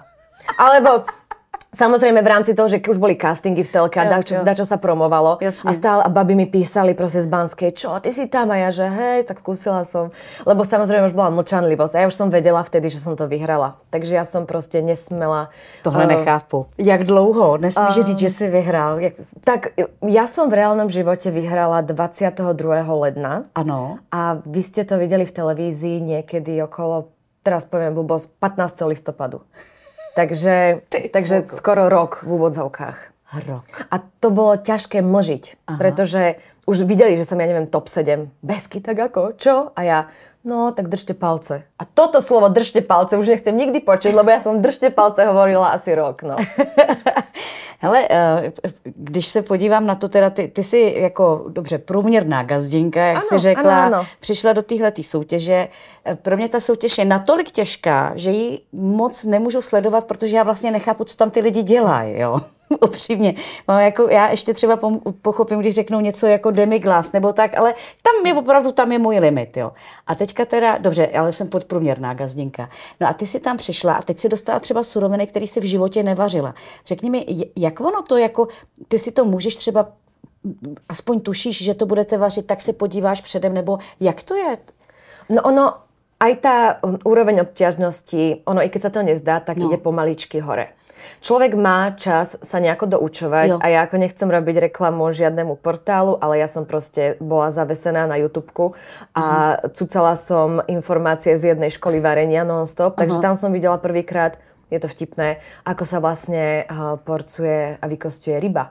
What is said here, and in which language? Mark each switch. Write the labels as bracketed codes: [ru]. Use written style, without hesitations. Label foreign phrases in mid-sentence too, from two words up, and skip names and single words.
[sk] Alebo samozrejme v rámci toho, že už boli castingy v telke a dačo sa promovalo. Jasne. A stále a babi mi písali proste z Banskej, čo, ty si tam? A ja, že hej, tak skúsila som. Lebo samozrejme už bola mlčanlivosť a ja už som vedela vtedy, že som to vyhrala. Takže ja som proste nesmela... [cs] Tohle nechápu. Jak dlouho? Nesmíš říct, že si vyhrál? [sk] Tak ja som v reálnom živote vyhrala 22. [cs] ledna. Ano. [sk] A vy ste to videli v televízii niekedy okolo, teraz poviem blbosť, 15. [cs] listopadu. [sk] Takže skoro rok v úvodzovkách. Rok. A to bolo ťažké mlžiť, pretože už videli, že som, ja neviem, top 7. Besky, tak ako? Čo? A ja, no, tak držte palce. A toto slovo držte palce už nechcem nikdy počuť, lebo ja som držte palce hovorila asi rok, no. [cs] Hele, když se podívám na to, teda ty jsi jako, dobře, průměrná gazdinka, jak jsi řekla, ano. Přišla do téhleté soutěže. Pro mě ta soutěž je natolik těžká, že ji moc nemůžu sledovat, protože já vlastně nechápu, co tam ty lidi dělají, jo. Upřímně. Jako, já ještě třeba pochopím, když řeknou něco jako demiglas nebo tak, ale tam je můj limit, jo. A teďka teda, dobře, ale jsem podprůměrná gazdinka. No a ty si tam přišla a teď si dostala třeba suroviny, které si v životě nevařila. Řekni mi, jak ono to, jako, ty si to můžeš třeba, aspoň tušíš, že to budete vařit, tak se podíváš předem, nebo jak to je? [sk] No ono, aj tá úroveň obťažnosti, ono i keď sa to nezdá, tak ide pomaličky hore. Človek má čas sa nejako doučovať a ja ako nechcem robiť reklamu žiadnemu portálu, ale ja som proste bola zavesená na YouTubeku a cucala som informácie z jednej školy varenia non-stop, takže tam som videla prvýkrát, je to vtipné, ako sa vlastne porcuje a vykosťuje ryba.